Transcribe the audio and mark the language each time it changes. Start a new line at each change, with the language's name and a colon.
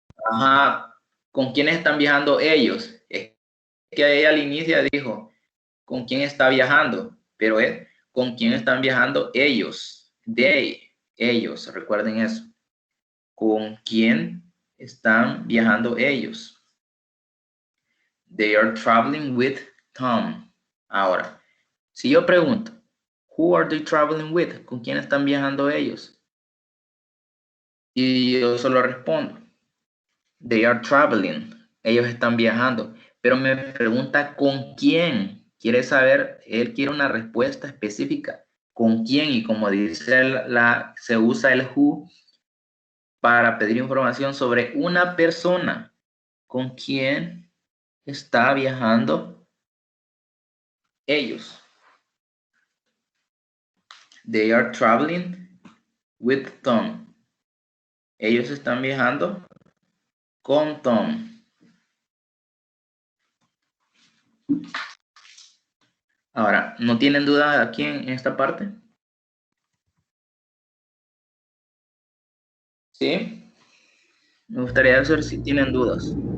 Spanish: Ajá, ¿con quiénes están viajando ellos? Es que ella al inicio dijo, ¿con quién está viajando? Pero es, ¿con quién están viajando ellos? Ellos, recuerden eso. ¿Con quién están viajando ellos?
English: They are traveling with Tom.
Spanish: Ahora, si yo pregunto,
English: who are they traveling with?
Spanish: ¿Con quién están viajando ellos? Y yo solo respondo,
English: they are traveling.
Spanish: Ellos están viajando. Pero me pregunta con quién. Quiere saber, él quiere una respuesta específica. ¿Con quién? Y como dice se usa el who para pedir información sobre una persona. ¿Con quién está viajando ellos?
English: They are traveling with Tom.
Spanish: Ellos están viajando con Tom. Ahora, ¿no tienen duda aquí en esta parte? ¿Sí? Me gustaría saber si tienen dudas.